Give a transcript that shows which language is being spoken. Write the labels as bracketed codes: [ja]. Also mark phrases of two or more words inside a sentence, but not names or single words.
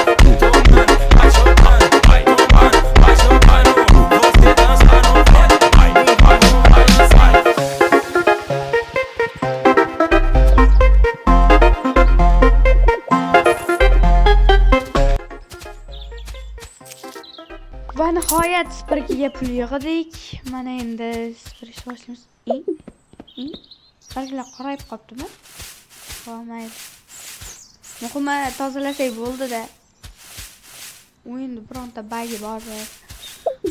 [pt] Tomando, vai jogando, vai tomando, vai jogando. Você dança no funk e o bumbum balançando. [uz] Va nihoyat Sparkiga pul yig'dik. Mana endi Sparkish boshlaymiz. Sparklar qorayib qolibdimi? Mayli. Muhimi tozalasak bo'ldi-da. O'yinda bironta bagi bor.